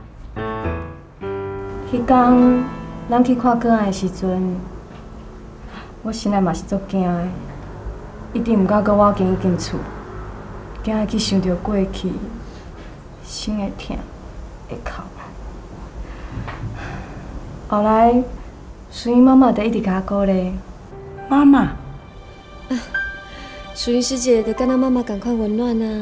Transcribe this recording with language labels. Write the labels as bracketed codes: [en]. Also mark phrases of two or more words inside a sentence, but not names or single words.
[nan] 迄天咱去看个案的时阵，我心内嘛是足惊的，一定毋敢搁 walk 进迄间厝，惊会去想着过去，心会痛，会哭。后来，淑英妈妈就一直甲我鼓励。妈妈，淑英师姐就跟咱妈妈同款温暖啊，